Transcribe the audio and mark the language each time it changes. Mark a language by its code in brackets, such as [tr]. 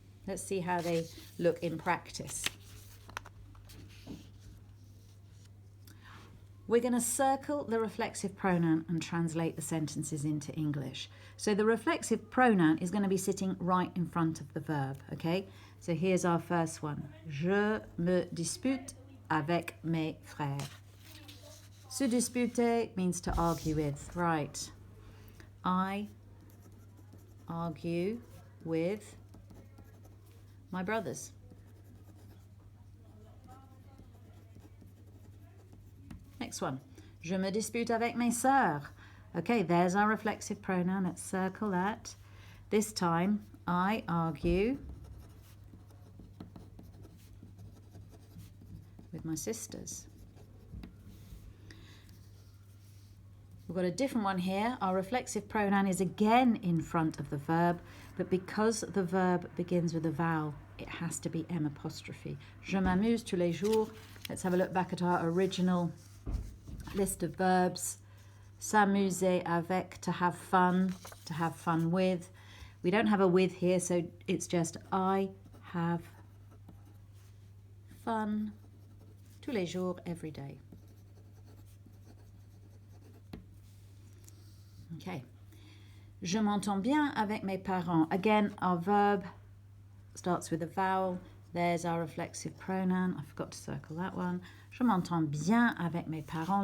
[en] Let's see how they look in practice. We're going to circle the reflexive pronoun and translate the sentences into English. So the reflexive pronoun is going to be sitting right in front of the verb, okay? So here's our first one. [fr] Je me dispute avec mes frères. Se disputer [en] means to argue with, right? I argue with my brothers. Next one. [fr] Je me dispute avec mes sœurs. [en] Okay, there's our reflexive pronoun. Let's circle that. This time, I argue with my sisters. We've got a different one here. Our reflexive pronoun is again in front of the verb, but because the verb begins with a vowel, it has to be M apostrophe. [fr] Je m'amuse tous les jours. [en] Let's have a look back at our original list of verbs. [fr] S'amuser avec, [en] to have fun with. We don't have a with here, so it's just I have fun [fr] tous les jours, [en] every day. Okay. [fr] Je m'entends bien avec mes parents. [en] Again, our verb starts with a vowel. There's our reflexive pronoun. I forgot to circle that one. [fr] Je m'entends bien avec mes parents.